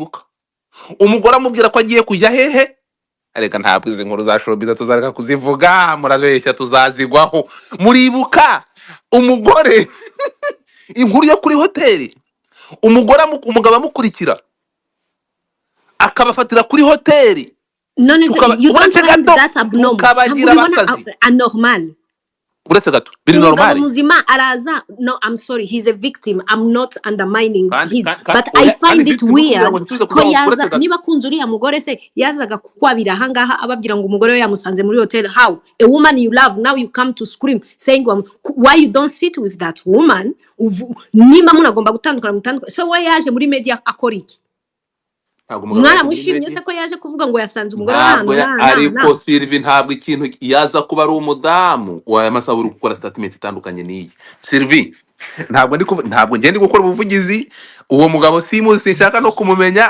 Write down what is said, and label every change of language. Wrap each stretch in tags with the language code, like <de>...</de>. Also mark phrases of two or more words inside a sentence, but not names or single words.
<rw>Umugore amubwira ko agiye kujya hehe areka ntabwo izi nkuru za showbiz tuzareka kuzivuga, murabeshya tuzazigwaho. Muribuka umugore inkuru yo kuri hoteli, umugabo amukurikira akabafatira kuri hoteli, none se</rw> <en>you don't</en> <rw>uretse</rw> <en>find</en> <rw>gato</rw> <en>that abnormal?</en> <rw>tukabagira Ntabwo ubibona abasazi, anormal? uretse gato biri Umugabo normali. muzima araza, no,</rw> <en>I'm sorry, he's a victim, I'm not undermining</en> <rw>Kandi</rw> <en>his, but I</en> <rw>oya, kandi</rw> <en>find it</en> <rw>victim kugira ngo</rw> <en>weird</en> <rw>ntituze ko kuvuga ngo yaza, uretse gato niba kunze uriya mugore se yazaga kukwabira ahangaha ababwira ngo umugore we yamusanze muri hotel.</rw> <en>How a woman you love, now you come to scream saying why you don't sit with that woman?</en> <rw>Nimba munagomba gutandukana, so we yaje muri media akora iki? ntabwo umugabo yaje muri Mwaramushimye media, se ko yaje kuvuga ngo yasanze umugore we ntabwo ahantu ariko Sylvie ntabwo ikintu yaza kuba ari umudamu wa masaba uri gukora statement itandukanye n'iyi. Sylvie ntabwo ngende gukora ubuvugizi, uwo mugabo simuzi, sinshaka no kumumenya.</rw>